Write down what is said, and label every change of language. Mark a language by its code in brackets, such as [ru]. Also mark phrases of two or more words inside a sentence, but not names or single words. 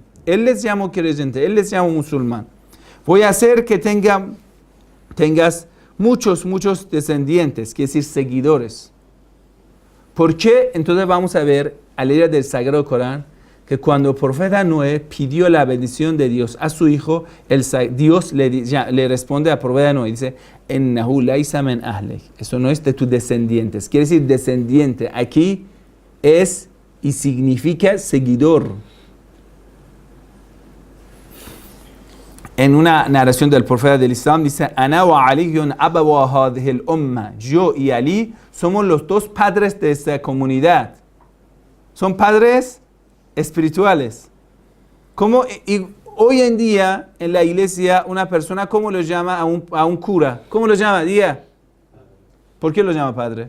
[es] Él les llama creyente, él les llama musulmán. Voy a hacer que tengas muchos descendientes, quiere decir seguidores. ¿Por qué? Entonces vamos a ver a leer del Sagrado Corán que cuando el profeta Noé pidió la bendición de Dios a su hijo, Dios le responde al profeta Noé, dice, [ar] إنه ليس من أهلك. [es] Eso no es de tus descendientes. Quiere decir descendiente. Aquí es y significa seguidor. En una narración del profeta del Islam dice, [ar] أنا وعلي أبوا هذه الأمة. [es] Yo y Ali somos los dos padres de esta comunidad. Son padres espirituales. Como hoy en día en la iglesia una persona, ¿cómo lo llama a un cura? ¿Cómo lo llama? Diga. ¿Por qué lo llama padre?